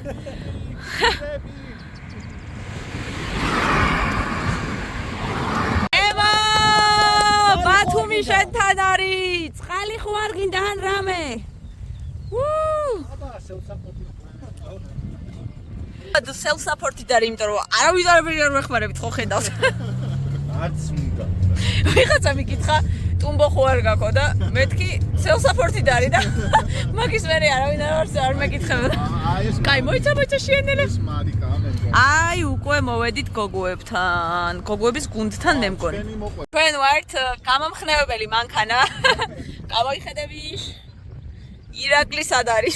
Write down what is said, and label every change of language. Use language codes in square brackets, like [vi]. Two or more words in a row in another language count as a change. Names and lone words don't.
[ka] ემო! ბათუმი შენთან არის. წყალი ხო არ გინდა ან რამე? და self-support-ი და იმიტომ რომ არავის არ მეხმარებით ხო ხედავს. არც უნდა. ვიღაცა მიკითხა ტუმბო ხო არ გაქო და მეთქი self-support-ი და არის და მაგის მერე არავინ არ მეკითხებოდა. კაი, მოიცა შეენელებს. მარიკა ამენგო. აი, უკვე მოვედით გოგოებთან, გოგოების გუნდთან მე მგონი. ჩვენ ვართ გამომხნევებელი მანქანა. გამოიხედები ირაკლი სად არის?